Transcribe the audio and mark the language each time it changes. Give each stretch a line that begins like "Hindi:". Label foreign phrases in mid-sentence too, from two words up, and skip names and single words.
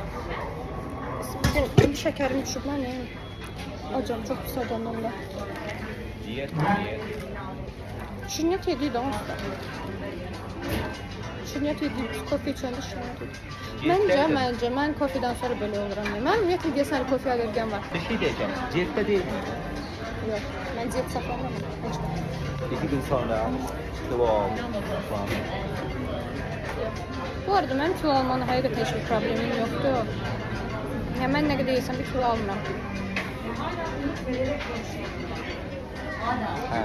Azerbaijani: Bugün el şəkərim düşüb, mən neyim? Acam, çox pis acam onda. Diyet. Şirniyyat yediyi də onsuz da. Şirniyyat yediyi, kofe içəndə şirniyyat yediyi. Məncə, mən kofedən sonra belə oluram. Mən ümumiyyətlə deyəsən kofe allergiyam var.
Turkish: Bir şey diyeceğim. Diyette değil mi?
Azerbaijani: Yox, mən diyet saxlamam. 2 gün sonra kilo al falan. Bu arada mənim kilo almanın həqiqətən heç bir problemim yoxdur. Yəni mən nə qədər yesəm bir kilo almıram. Hə.